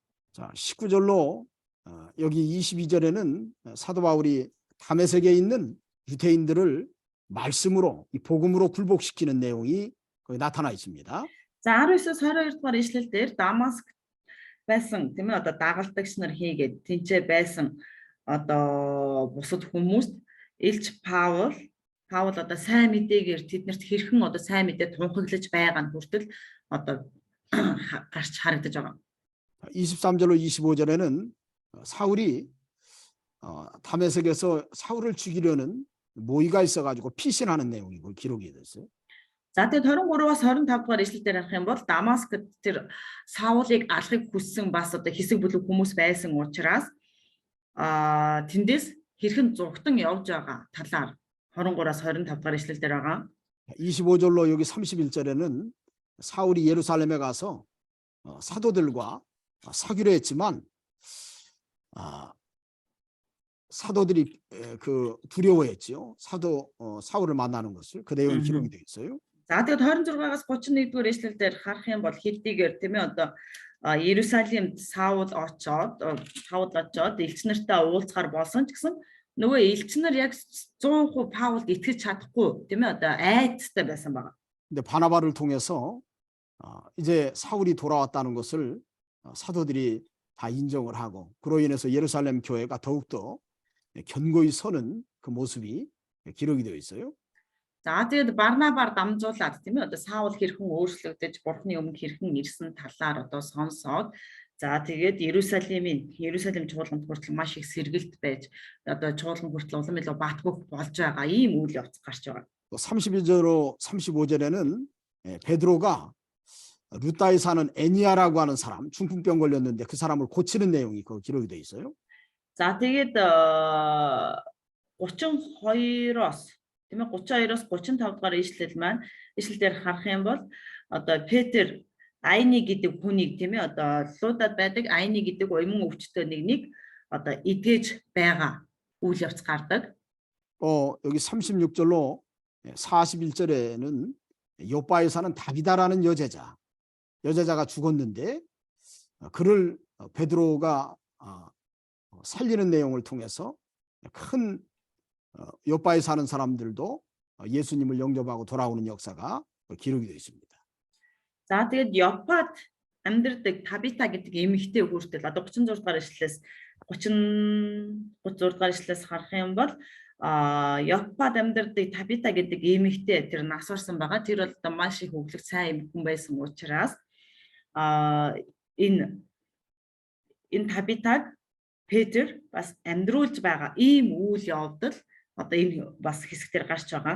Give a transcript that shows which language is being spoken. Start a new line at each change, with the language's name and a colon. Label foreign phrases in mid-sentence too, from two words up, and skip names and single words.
Korean: 자, 19절로 여기 22절에는 사도 바울이 다메섹에 있는 유대인들을 말씀으로 이 복음으로 굴복시키는 내용이 거기 나타나 있습니다.
Mongolian: За 19-с 22 дугаар ишлэл дээр Дамаск байсан тийм ээ одоо дагалдагч нар хийгээд тэнцээ байсан одоо бусад хүмүүст Илч Паул одоо сайн мэдээгээр тэднэрт хэрхэн одоо сайн мэдээ тунхаглаж байгаа нь хүртэл одоо гарч харагдаж байгаа.
Korean: 23절로 25절에는 사울이 다메섹에서 사울을 죽이려는 모의가 있어가지고 피신하는 내용이 기록이 됐어요.
Mongolian: За тэгээд 23-аас 25 дугаар ишлэлээр харах юм бол Дамаскт тэр Саулыг алахыг хүссэн бас одоо хэсэг бүлэг хүмүүс байсан учраас тэндээс хэрхэн зугтан явж байгаа талаар 23-аас 25 дугаар ишлэлээр байгаа.
Korean: 25절로 여기 31절에는 사울이 예루살렘에 가서 사도들과 사귀려 했지만 사도들이 그 두려워했지요. 사울을 만나는 것을 그 내용이 기록이 되어 있어요.
Mongolian: За тэгээд 26-аас 31 дугаар ишлэлээр харах юм бол хэдийгээр тийм ээ одоо Иерусалимд Саул очоод элч нартай уулзахаар болсон ч гэсэн нөгөө элч нар яг 100% Паулд итгэж чадахгүй тийм ээ одоо айцтай байсан байна.
Korean: 근데 바나바를 통해서 이제 사울이 돌아왔다는 것을 사도들이 다 인정을 하고 그로 인해서 예루살렘 교회가 더욱더 견고히 서는 그 모습이 기록이 되어 있어요.
Mongolian: За тэгээд Барнабаар дамжуулаад тийм ээ одоо Саул хэрхэн өөрчлөгдөж Бурхны өмнө хэрхэн ирсэн талаар одоо сонсоод за тэгээд Иерусалим чуулганд хүртэл маш их сэргэлт байж одоо чуулган хүртэл улам илүү батгах болж байгаа ийм үйл явц гарч байгаа.
Korean: 31절로 35절에는 베드로가 루다에 사는 애니아라고 하는 사람 중풍병 걸렸는데 그 사람을 고치는 내용이 그 기록이 되어 있어요.
Mongolian: За тэгээд 32-оос тийм ээ 32-оос 35 дугаар ишлэл маань ишлэлээр харах юм бол одоо Петр Айны гэдэг хүнийг тийм ээ одоо Лудад байдаг Айны гэдэг уйман өвчтөй нэгнийг одоо идгээж байгаа үйл явц гардаг.
Korean: 여기 36절로 41절에는 요바에 사는 다비다라는 여제자가 죽었는데 그를 베드로가 살리는 내용을 통해서 큰 요바에 사는 사람들도 예수님을 영접하고 돌아오는 역사가 기록이 되어 있습니다.
Mongolian: За тэгээд Ёпад амьдардаг Табита гэдэг эмэгтэй хүүртэл одоо 36 дугаар ишлэлээс 36 дугаар ишлэлээс харах юм бол Ёпад амьдардаг Табита гэдэг эмэгтэй тэр нас орсон байгаа. Тэр бол одоо маш их өглөг сайн хүн байсан учраас энэ Табитаг Петр бас амьдруулж байгаа ийм үйл явдал одоо энэ бас хэсгээр гарч байгаа.